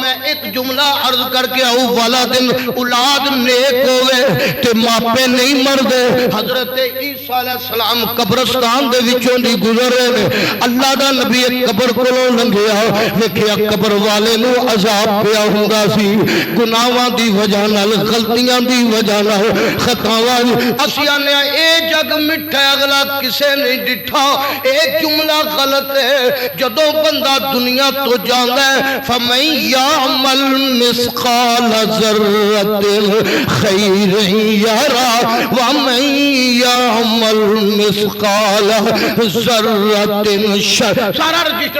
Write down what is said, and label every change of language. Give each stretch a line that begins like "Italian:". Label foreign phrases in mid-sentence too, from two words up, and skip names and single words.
Punjabi: ایک جملہ عرض کر کے آؤ والا دن اولاد نیک ہوئے تے ماپے نہیں مردے حضرت عیسیٰ علیہ السلام قبرستان دے وچوں دی گزرے نے اللہ دا نبی ایک قبر کولوں لنگیا ویکھیا قبر والے نو عذاب پیا ہوندا سی گناہاں دی وجہ نال غلطیاں دی وجہ نال خطاواں اسی آنے اے جگ مٹھا اگلا کسے نہیں ڈٹھا اے جملہ غلط ہے جدوں بندہ دنیا تو جاندا ہے
Arabic: فمن یعمل مثقال ذرۃ خیر یرا ومن یعمل مثقال ذرۃ شر
Punjabi: سارا رجسٹر